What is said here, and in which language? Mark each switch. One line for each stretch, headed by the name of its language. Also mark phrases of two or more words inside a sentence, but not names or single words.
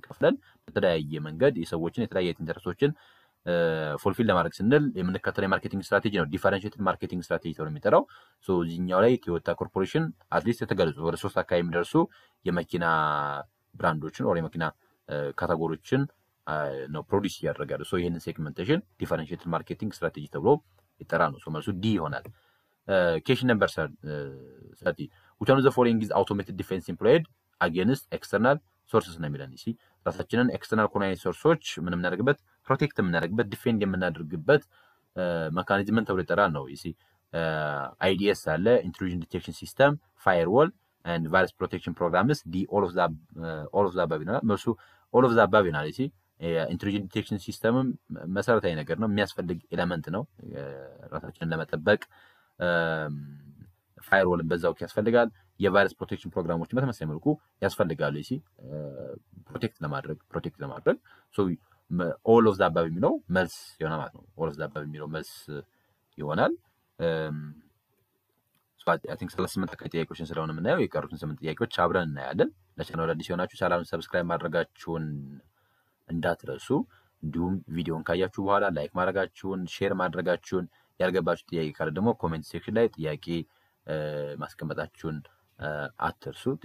Amharic: ከፍለን በተለያየ መንገድ የሰዎችን የተለያየ ኢንተረስቶችን ፉልፊል ለማድረግ ስንል የምንከተለው የማርኬቲንግ ስትራቴጂ ነው
English: differentiated marketing strategy
Amharic: ተብሎ የሚጠራው ሶ እዚህኛው ላይ ቶዮታ ኮርፖሬሽን አትሊስት የተገለጹ ወደ 3 አካባቢ የሚደርሱ የመኪና ብራንዶችን or የመኪና ካቴጎሪዎችን ነው ፕሮዲዩስ ያደርጋሉ ሶ ይሄንን
English: segmentation differentiated marketing strategy
Amharic: ተብሎ ይጠራል ነው ሶ መልሱ ዲ ይሆናል
English: question number 30 which one of the following is automated defense employed against external sources
Amharic: ነው የሚለን ራሳችንን ኤክስተርናል ኮናይ ሶርሶች ምን እናደርግበት ፕሮቴክት የምናደርግበት ዲፌንድ የምናደርግበት ሜካኒዝም ተብሎ ይጠራል ነው
English: IDS አለ intrusion detection system firewall and virus protection programs the all of the above
Amharic: ነው መልሱ
English: all of the above ነው intrusion detection system
Amharic: መሰረታዊ ነገር ነው የሚያስፈልግ ኤሌመንት ነው ራሳችንን ለመጠበቅ ፋየርዎልን በዛው ያስፈልጋል የቫይረስ ፕሮቴክሽን ፕሮግራሞችን በተመሳሳይ መልኩ ያስፈልጋሉ ፕሮቴክት ለማድረግ ሶ
English: all of the above
Amharic: የሚለው መልስ ይሆናል ማለት ነው
English: all of the above
Amharic: የሚለው መልስ ይሆናል
English: I think
Amharic: 38 ጥያቄዎችን ስለሆነ የምናየው የቀሩትን 8 ጥያቄዎች አብረን እናያለን። ለቻናሉ አዲስ የሆናችሁ ቻናሉን ሰብስክራይብ ማድረጋችሁን እንዳትረሱ። እንዲሁም ቪዲዮን ካያችሁ በኋላ ላይክ ማድረጋችሁን፣ ሼር ማድረጋችሁን፣ ያልገባችሁ ጥያቄ ካለ ደግሞ ኮሜንት ሴክሽን ላይ ጥያቄ ማስቀመጣችሁን አትርሱ።